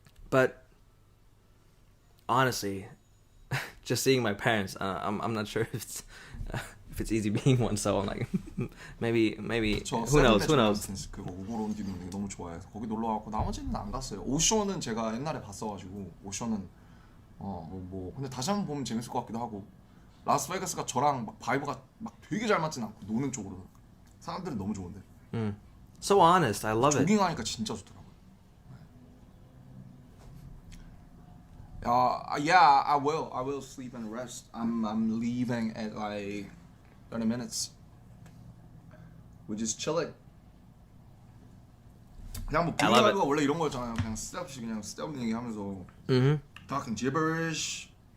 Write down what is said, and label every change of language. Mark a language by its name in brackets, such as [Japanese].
[English] But honestly, just seeing my parents, I'm not sure if it's easy being one. So I'm like, maybe who knows. [Korean] 그거 오버로운디는 되게 너무 좋아해서 거기 놀러 가고 나머지는 안 갔어요. 오션은 제가 옛날에 봤어가지고 오션은 뭐 근데 다시 한번 보면 재밌을 것 같기도 하고 라스베가스가 저랑 막 바이브가 막 되게 잘 맞진 않고 노는 쪽으로는 사람들은 너무 좋은데. [English] So honest, I love it. [Korean] 조깅하니까 진짜 좋더라고요. [English] Yeah, I will sleep and rest. I'm leaving at like 30 minutes. We're just chilling. [Korean] 그냥 뭐 브이라이브가 원래 이런 거였잖아요. 그냥 쓸데없이 그냥 쓸데없는 얘기하면서 [English] talking gibberish.